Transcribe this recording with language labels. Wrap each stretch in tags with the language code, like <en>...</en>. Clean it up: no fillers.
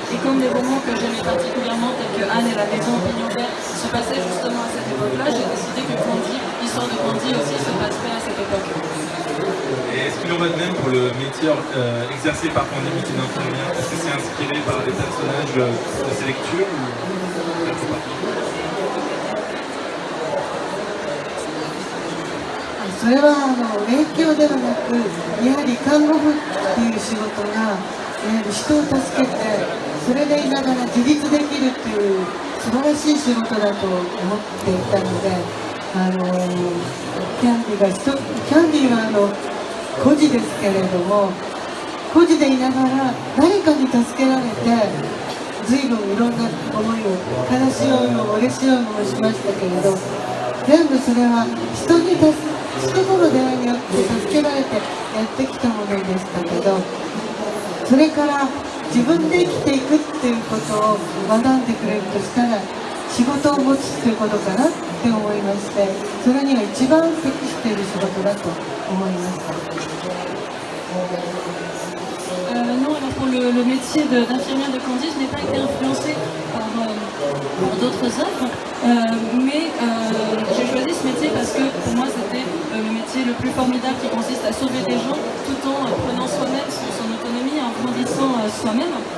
<fr>Et comme les romans que j'aimais particulièrement, tels que Anne et la maison au pignon vert, se passaient justement à cette époque-là, j'ai décidé que l'histoire de Candy aussi se passerait à cette époque. Et est-ce qu'il en va de même pour le métier exercé par Candy d'infirmière? Est-ce que c'est inspiré par les personnages de ses lectures ou...</fr> <ja>それは影響ではなく、やはり看護婦っていう仕事がやはり人を助けて、それでいながら自立できるっていう素晴らしい仕事だと思っていたので、キャンディは孤児ですけれども、孤児でいながら誰かに助けられて随分いろんな思いを、悲しい思いも嬉しい思いもしましたけれど、全部それは人との出会いによって助けられてやってきたものでしたけど、それから自分で生きていくっていうことを学んでくれるとしたら、仕事を持つっていうことかなって思いまして、それには一番適している仕事だと思いました。</ja> <fr>Non, alors pour le métier d'infirmière de Candy, je n'ai pas été influencée par d'autres œuvres, mais j'ai choisi ce métier parce que pour moi c'était le métier le plus formidable qui consiste à sauver des gens tout en prenant soi-même son autonomie, en grandissant soi-même.</fr>